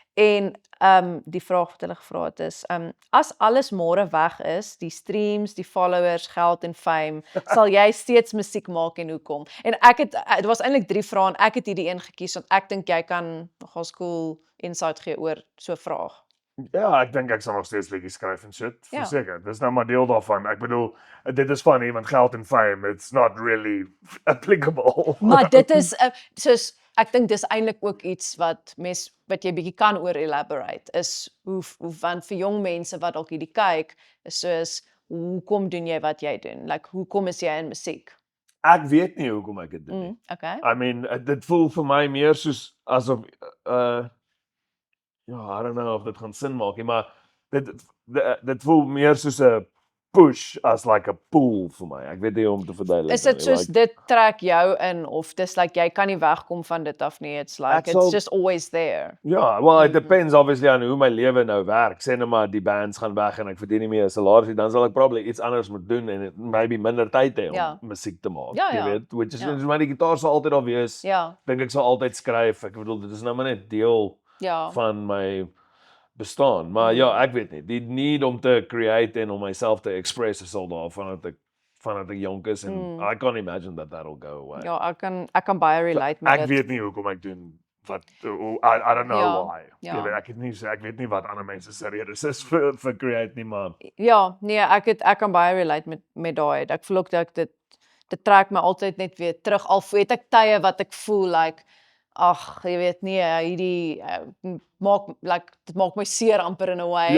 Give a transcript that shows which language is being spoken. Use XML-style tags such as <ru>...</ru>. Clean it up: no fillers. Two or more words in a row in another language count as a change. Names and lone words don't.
<af>En die vraag wat hulle gevra het is as alles môre weg is, die streams, die followers, geld en fame, sal jy steeds musiek maak en hoekom? En dit was eintlik 3 vrae en ek het hierdie een gekies want ek dink jy kan nogal cool insight gee oor so 'n vraag. Ja, ek dink ek sal nog steeds liedjies skryf en shit, Ja. verseker. Dis nou maar deel daarvan. Ek bedoel, dit is funny want geld en fame,</af> <en>it's not really applicable.</en> <af>Maar dit is soos ek dink dis eintlik ook iets wat jy bietjie kan oor elaborate is hoe want vir jong mense wat dalk hierdie kyk is soos hoekom doen jy wat jy doen? Like hoekom is jy in musiek? Ek weet nie hoekom ek dit doen nie. Okay.</af> <en>I mean,</en> <af>dit voel vir my meer soos asof ja,</af> <en>I don't know</en> <af>of dit gaan sin maak nie, maar dit voel meer soos 'n push as</af> <en>like a pull</en> <af>vir my. Ek weet nie hoe om te verduidelik. Is dit soos dit trek jou in of dis like jy kan nie wegkom van dit af nie.</af> <en>It's like it's just always there.</en> <af>Ja,</af> <en>well it depends obviously on</en> <af>hoe my lewe nou werk. Sê net maar die bands gaan weg en ek verdien nie meer 'n salaris, dan sal ek probably iets anders moet doen en maybe minder tyd hê om musiek te maak. Jy weet, which is my gitaar sal altyd al wees. Ja. Dink ek sal altyd skryf. Ek bedoel dit is nou maar net deel van my bestaan. Maar ja, ek weet nie. Die need om te create en om myself te express is al daar vanaf ek jonk is en</af> <en>I can't imagine that'll go away.</en> <af>Ja, ek kan baie relate met dit. Ek weet nie hoekom ek doen wat</af> <en>I don't know why.</en> <af>Ja. Jy weet, ek weet nie wat ander mense se redes is vir create nie, maar ja, nee, ek kan baie relate met daai. Ek voel ook dat dit trek my altyd net weer terug. Al het ek tye wat ek voel like ag, jy weet nie, hierdie dit maak my seer amper</af> <en>in a way.</en>